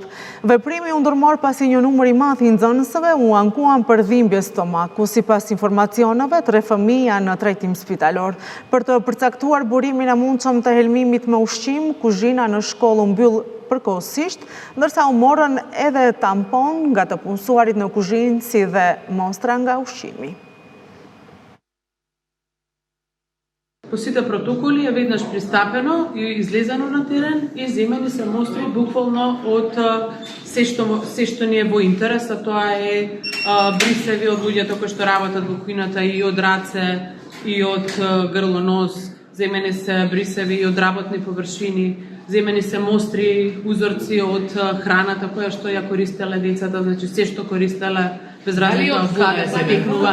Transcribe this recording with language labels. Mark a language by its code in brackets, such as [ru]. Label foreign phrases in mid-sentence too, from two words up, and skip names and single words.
[sq] Veprimi u ndërmor pasi një numër i madh i nxënësve u ankuan për dhimbje stomaku, sipas informacioneve 3 fëmijë janë në trajtim spitalor. Për të përcaktuar burimin e mundshëm të helmimit me ushqim, kuzhina në shkollë u mbyll përkohësisht, ndërsa u morën edhe tampon nga të punësuarit në kuzhinë si dhe mostra nga ushqimi. [mk] По сите протоколи е веднаш пристапено и излезено на терен и земени се мостри буквално од се што ни е во интерес, а тоа е брисеви од луѓето кои што работат во кујната и од раце и од грло-нос, земени се брисеви и од работни површини, земени се мостри, узорци од храната која што ја користеле децата, значи се што користеле без разлика од каде се текнува.